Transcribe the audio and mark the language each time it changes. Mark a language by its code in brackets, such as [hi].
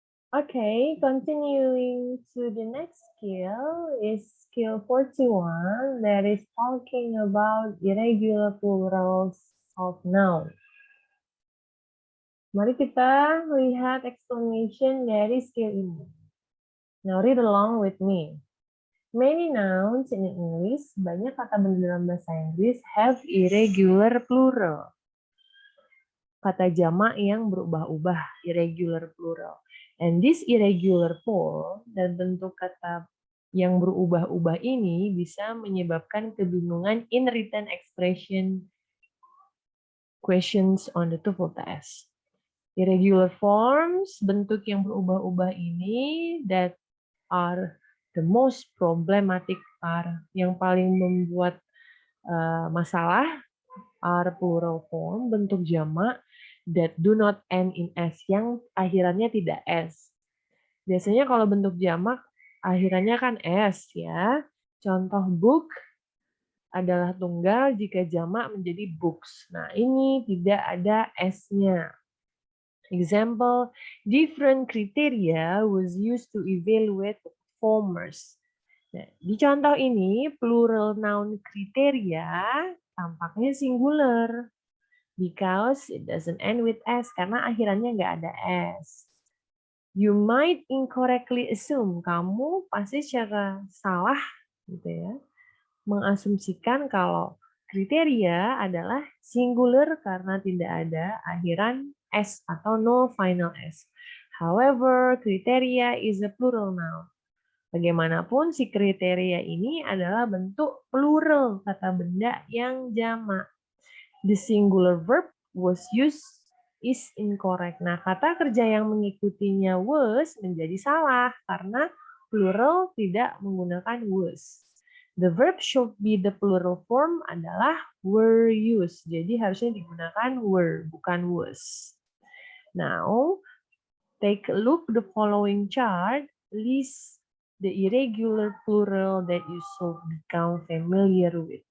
[en] Okay, continuing to the next skill is skill 41 that is talking about irregular plurals of noun. [id] Mari kita lihat explanation dari skill ini. [en] Now read along with me. Many nouns in English, [id] banyak kata benda dalam bahasa Inggris [en] have irregular plural. [id] Kata jamak yang berubah-ubah, irregular plural. [en] And this irregular form [id] dan bentuk kata yang berubah-ubah ini bisa menyebabkan kebingungan [en] in written expression questions on the TOEFL test. Irregular forms, [id] bentuk yang berubah-ubah ini [en] that are the most problematic are [id] yang paling membuat masalah [en] are plural form, [id] bentuk jamak [en] that do not end in s, [id] yang akhirannya tidak s. Biasanya kalau bentuk jamak akhirannya kan s ya. Contoh book adalah tunggal jika jamak menjadi books. Nah, ini tidak ada s-nya. [en] Example, different criteria was used to evaluate performers. [id] Nah, di contoh ini, plural noun kriteria tampaknya singular. [en] Because it doesn't end with S, [id] karena akhirannya nggak ada S. [en] You might incorrectly assume, [id] kamu pasti secara salah gitu ya, mengasumsikan kalau kriteria adalah singular karena tidak ada akhiran S atau [en] no final S. However, kriteria is a plural noun. [id] Bagaimanapun si kriteria ini adalah bentuk plural kata benda yang jamak. [en] The singular verb was used is incorrect. [id] Nah, kata kerja yang mengikutinya was menjadi salah karena plural tidak menggunakan was. [en] The verb should be the plural form adalah were used. [id] Jadi harusnya digunakan were, bukan was. [en] Now, take a look the following chart. List the irregular plural that you should become familiar with.